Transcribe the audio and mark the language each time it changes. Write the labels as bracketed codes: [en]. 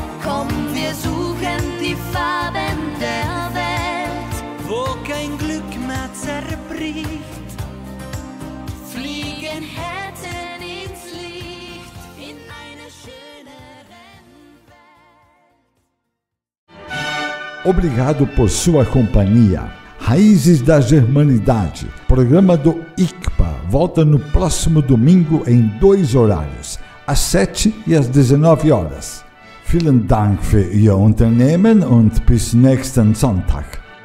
[de] Komm, wir suchen die Farben der Welt. Wo kein Glück mehr zerbricht, fliegen Herzen ins Licht in einer schöneren Welt. [pt] Obrigado por sua companhia. Raízes da Germanidade, programa do ICPA, volta no próximo domingo em 2 horários, às 7 e às 19 horas. [de] Vielen Dank für Ihr Unternehmen und bis nächsten Sonntag.